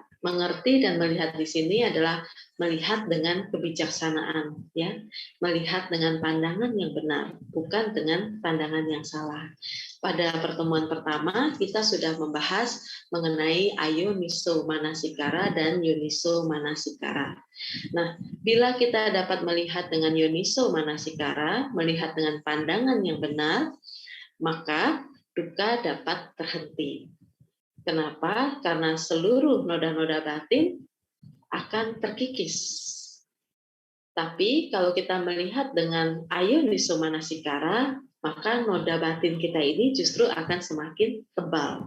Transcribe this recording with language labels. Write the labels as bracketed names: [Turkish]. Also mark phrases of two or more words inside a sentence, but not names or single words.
[Indonesian] Mengerti dan melihat di sini adalah melihat dengan kebijaksanaan, ya, melihat dengan pandangan yang benar, bukan dengan pandangan yang salah. Pada pertemuan pertama kita sudah membahas mengenai [Pali] ayoniso manasikara [Indonesian] dan [Pali] yoniso manasikara. [Indonesian] Nah, bila kita dapat melihat dengan [Pali] yoniso manasikara, [Indonesian] melihat dengan pandangan yang benar, maka dukkha dapat terhenti. Kenapa? Karena seluruh noda-noda batin akan terkikis. Tapi kalau kita melihat dengan [Pali] ayoniso manasikara, [Indonesian] maka noda batin kita ini justru akan semakin tebal.